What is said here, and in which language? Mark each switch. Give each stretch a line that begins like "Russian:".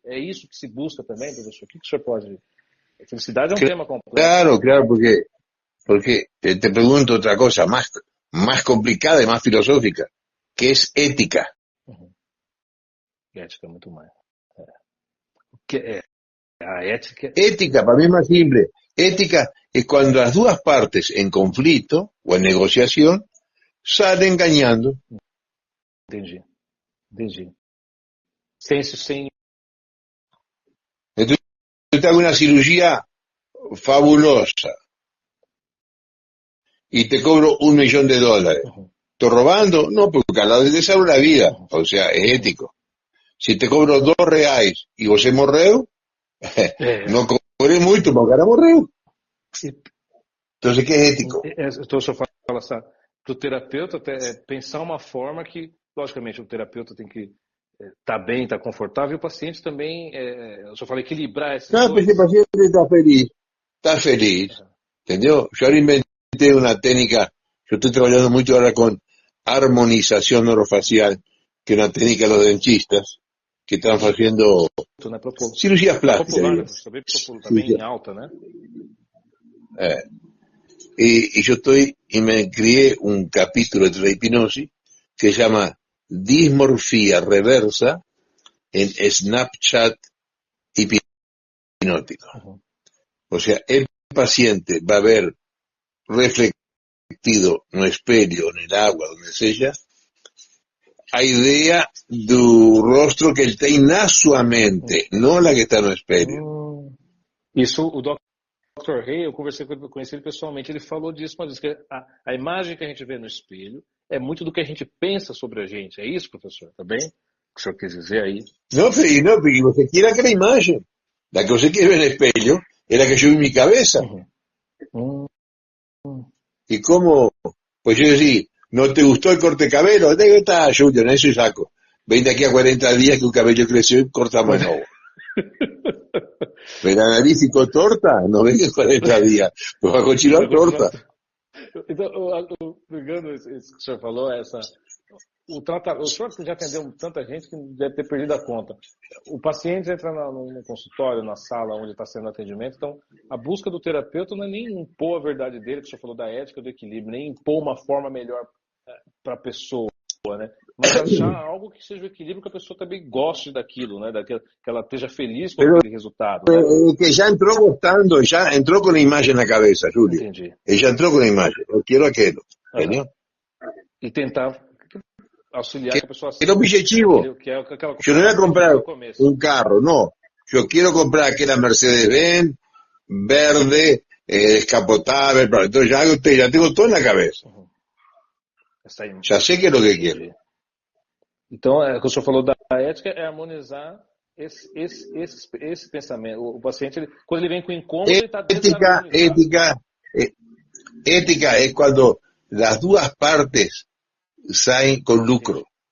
Portuguese: É isso que se busca também, professor? O que o senhor pode... A felicidade é um tema complexo.
Spanish: Claro, claro, porque te pregunto otra cosa más complicada y más filosófica, que es ética.
Portuguese: Uhum. Ética é muito mais. O que é? A ética...
Spanish: Ética, para mí es más simple. Ética es cuando las dos partes en conflicto o en negociación salen ganando.
Portuguese: Entendi. Sem...
Spanish: Entonces, yo te hago una cirugía fabulosa y te cobro $1.000.000. Uhum. ¿Estoy robando? No, porque a la vez te salvo la vida. O sea, es ético. Si te cobro R$2 y vos morreu, no cobré mucho porque ahora morreu. Entonces, ¿qué es ético?
Portuguese: Então, o senhor fala assim, para o terapeuta pensar uma forma que, logicamente, o terapeuta tem que estar bem, estar confortável, e o paciente também, o senhor fala, equilibrar esses
Spanish: No,
Portuguese: dois.
Spanish: pues el paciente está feliz.
Portuguese: Está feliz. Uhum.
Spanish: ¿Entendió? Yo ahora inventé una técnica, yo estoy trabajando mucho ahora con armonización orofacial, que es una técnica de los dentistas, que están haciendo
Portuguese: Né?
Spanish: cirugías plásticas.
Portuguese: Popular, Digo. né? Está bem em alta, né?
Spanish: Y yo me crié un capítulo de la hipnosis que se llama Dismorfía Reversa en Snapchat hipnótico. Uhum. O sea, el paciente va a ver reflectido no espelho, en el agua, donde sea,
Portuguese: a idea do rostro que ele tem na sua mente, não la que está no espelho. Isso, o Dr. Hay, eu conheci ele pessoalmente, ele falou disso uma vez, que a imagem que a gente vê no espelho é muito do que a gente pensa sobre a gente. É isso, professor? Tá bem? O que o senhor quis dizer aí? Não, porque você quer aquela imagem. La que você quer ver no espelho é a que eu vi em minha cabeça.
Spanish: E como, pues yo decía, ¿no te gustó el corte de cabello? ¿Dónde está, Julio? En eso saco. Ven de aquí a 40 días que un cabello creció y cortamos de nuevo. Pero la nariz
Portuguese: ficou torta,
Spanish: no venga en 40 días. Pues va a continuar torta.
Portuguese: Então, pegando isso que o senhor falou, o senhor já atendeu tanta gente que deve ter perdido a conta. O paciente entra no consultório, na sala onde está sendo atendimento, então a busca do terapeuta não é nem impor a verdade dele, que o senhor falou da ética, do equilíbrio, nem impor uma forma melhor para a pessoa, né? Mas achar algo que seja o equilíbrio, que a pessoa também goste daquilo, né? Que ela esteja feliz com aquele resultado. Né? Que já entrou gostando, já entrou com a imagem na cabeça, Júlio. Entendi. Ele já entrou com a imagem. Eu quero aquilo. Entendeu? E tentar auxiliar que a pessoa...
Spanish: El objetivo. Yo no voy a comprar un carro, no. Yo quiero comprar aquella Mercedes-Benz verde, descapotable. Entonces ya tengo todo en la cabeza.
Portuguese: Já sei que é o que quero. Então, o que o senhor falou da ética é harmonizar esse pensamento. O paciente, quando ele vem com incômodo, ele está dentro da ética é quando as duas partes saem com lucro.